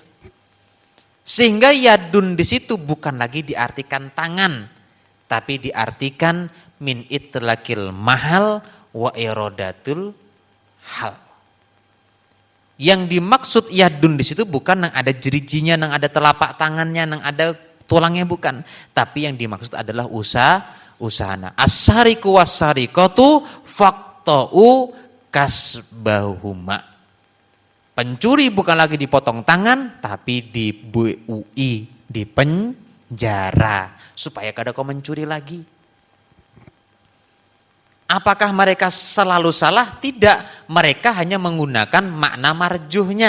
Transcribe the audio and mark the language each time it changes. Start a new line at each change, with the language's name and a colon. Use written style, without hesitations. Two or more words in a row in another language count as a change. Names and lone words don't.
Indonesian: Sehingga yadun di situ bukan lagi diartikan tangan, tapi diartikan
Arabic: من إطلاق المحل وإرادة الحال.
Indonesian: Yang dimaksud yadun di situ bukan yang ada jerijinya, yang ada telapak tangannya, yang ada tulangnya, bukan. Tapi yang dimaksud adalah usahana.
Arabic: السارق والسارقة فاقطعوا كسبهما.
Indonesian: Pencuri bukan lagi dipotong tangan, tapi dibuui, dipenjara supaya kada kau mencuri lagi. Apakah mereka selalu salah? Tidak, mereka hanya menggunakan makna marjuhnya.